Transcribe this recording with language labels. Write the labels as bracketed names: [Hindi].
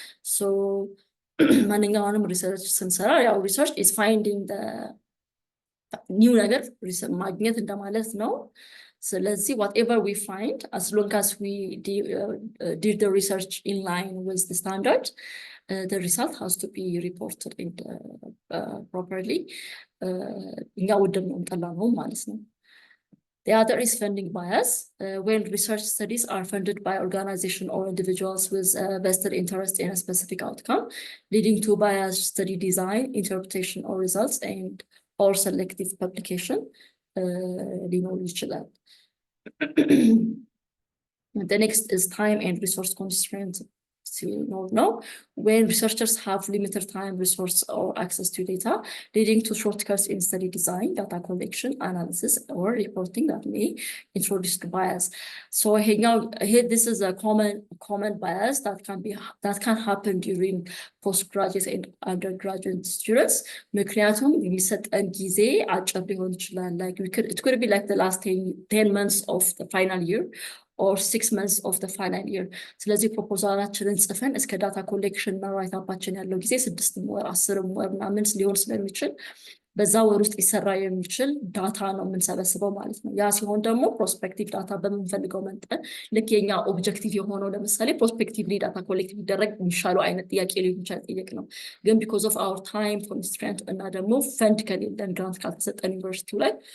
[English] So [Amharic] ማንኛውንም ሪሰርች ስንሰራ ያው ሪሰርች [English] is finding the new [Amharic] ነገር ማግኘት እንደማለት ነው። ስለዚህ [English] whatever we find, as long as we did the research in line with the standard, the result has to be reported properly. [Amharic] እኛ ወደን ነው እንጠላ ነው ማለት ነው። [English] The other is funding bias. When research studies are funded by organizations or individuals with vested interest in a specific outcome, leading to biased study design, interpretation or results, and or selective publication, [Amharic] ሊኖር ይችላል። [English] The next is time and resource constraints. No, when researchers have limited time, resource, or access to data, leading to shortcuts in study design, data collection, analysis, or reporting that may introduce bias. So here this is a common bias that can happen during postgraduate and undergraduate students. [Amharic] ምክንያቱም የሚሰጠን ጊዜ አጭር ሊሆን ይችላል. [English] Like it could be like the last 10 months of the final year, or 6 months of the final year. [Amharic] ስለዚህ ፕሮፖዛላችንን ጽፈን እስከ ዳታ ኮሌክሽን እና ራይት አፓችን ያለው ጊዜ 6 ወር 10 ወር ምናምን ሊሆን ስለሚችል በዛ ወር ውስጥ ይሰራ የሚችል ዳታ ነው የምንሰበስበው ማለት ነው። ያ ሲሆን ደግሞ ፕሮስፔክቲቭ ዳታ በምንፈልገው መጠን ልክ የኛ ኦብጀክቲቭ የሆነው ለምሳሌ ፕሮስፔክቲቭሊ ዳታ ኮሌክት ቢደረግ የሚሻለው አይነት ጥያቄ ሊሆን ይችላል ጥያቄ ነው። ግን [English] because of our time constraint [Amharic] እና ደግሞ ፈንድ ከሌለን ግራንት ካልተሰጠን ዩኒቨርሲቲው ላይ